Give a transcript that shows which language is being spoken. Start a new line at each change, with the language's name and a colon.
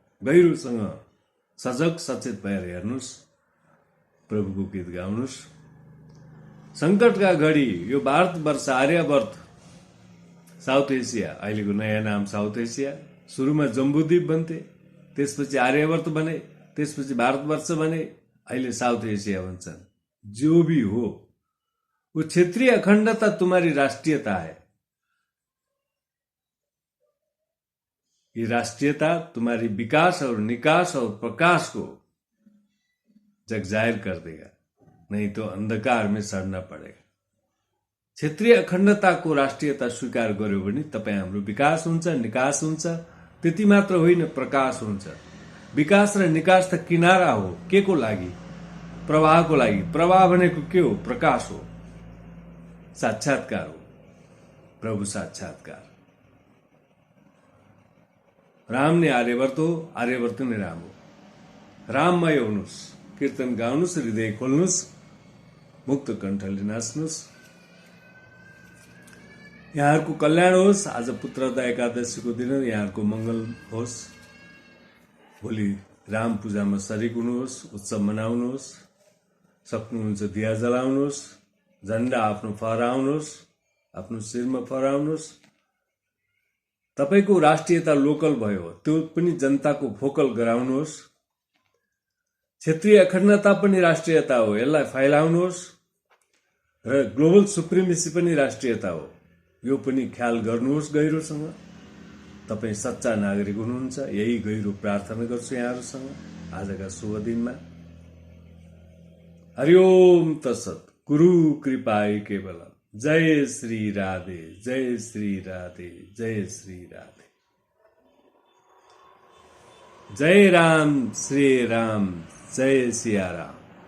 Nepali: गहिरोसँग सजग सचेत भएर हेर्नुहोस्, प्रभुको गीत गाउनुहोस्। संकटका घडी यो भारतवर्ष आर्यावर्त, साउथ एसिया, अहिलेको नयाँ नाम साउथ एसिया, सुरुमा जम्बूद्वीप भन्थे, त्यसपछि आर्यावर्त बने, त्यसपछि भारतवर्ष बने, अहिले साउथ एसिया भन्छन्।
Hindi: जो भी हो, वो क्षेत्रीय अखंडता तुम्हारी राष्ट्रीयता है। ये राष्ट्रीयता तुम्हारी विकास और निकास और प्रकाश को जगजाहिर कर देगा, नहीं तो अंधकार में सड़ना पड़ेगा।
Nepali: क्षेत्रीय अखण्डताको राष्ट्रियता स्वीकार गर्यो भने तपाई हाम्रो विकास हुन्छ, निकास हुन्छ। त्यति मात्र होइन, प्रकाश हुन्छ। विकास र निकास त किनारा हो, के को लागि? प्रवाहको लागि। प्रवाह भनेको के हो? प्रकाश हो, साक्षात्कार हो, प्रभु साक्षात्कार। राम नै आर्यवर्त हो, आर्यवर्त नै राम हो। राममय हुनुहोस्, कीर्तन गाउनुहोस्, हृदय खोल्नुहोस्, मुक्त कण्ठले नाच्नुहोस्। यहाँहरूको कल्याण होस्। आज पुत्रदा एकादशीको दिन यहाँहरूको मंगल होस्। भोलि राम पूजामा शरीक हुनुहोस्, उत्सव मनाउनुहोस्। सक्नुहुन्छ दिया जलाउनुहोस्, झण्डा आफ्नो फहराउनुहोस्, आफ्नो शिरमा फहराउनुहोस्। तपाईको राष्ट्रियता लोकल भयो, त्यो पनि जनताको फोकल गराउनुहोस्। क्षेत्रीय अखण्डता पनि राष्ट्रियता हो, यसलाई फैलाउनुहोस्। र ग्लोबल सुप्रिमेसी पनि राष्ट्रियता हो, यो पनि ख्याल गर्नुहोस् गहिरोसँग। तपाई सच्चा नागरिक हुनुहुन्छ, यही गहिरो प्रार्थना गर्छु यहाँहरुसँग आजका शुभ दिनमा। हरिओम तत्सत। गुरु कृपाय केवल। जय श्री राधे, जय श्री राधे, जय श्री राधे। जय राम श्री राम, जय सिया राम।